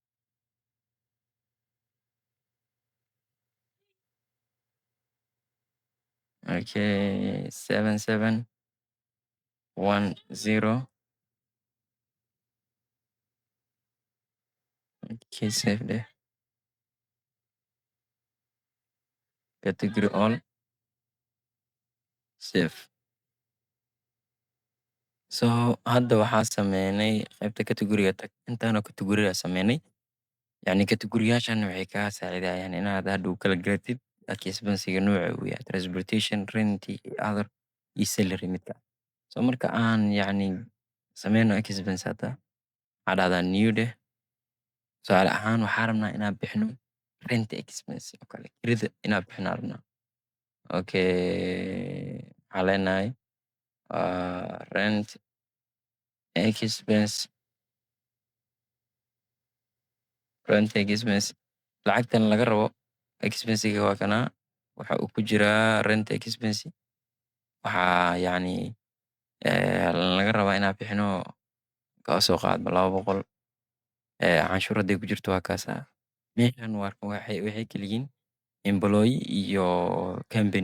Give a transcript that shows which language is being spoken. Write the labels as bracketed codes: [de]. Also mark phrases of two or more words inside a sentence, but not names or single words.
[so] Okay, 7710. Okay, save dheh. [en] Category all, save. [so] So hadda waxaa sameynay qaybta category-ga tag. Intaanoo category-ga sameynay. Yani category-yaashan waxay kaa saacidayaan inaad hadhow kala garatid expense-ga nooca uu yahay [en] transportation, rent, other [so] iyo salary midka. So marka aan yani sameyno expense hadda, waxaa dhahdaa new dheh. Tusaale ahaan waxaa rabnaa inaan bixino [en] rent expense [so] oo kale, kirada inaan bixino aan rabnaa. Okay, waxaan leenahay [en] rent expense. Rent expense [so] lacagtan laga rabo expense-ga waa kanaa. Waxa uu ku jiraa [en] rent expense. [so] Waxaa yani laga rabaa inaan bixino ka soo qaadba 200. Canshuur hadday ku jirto waa kaasaa. Meeshan waxay kala yihiin employee iyo company.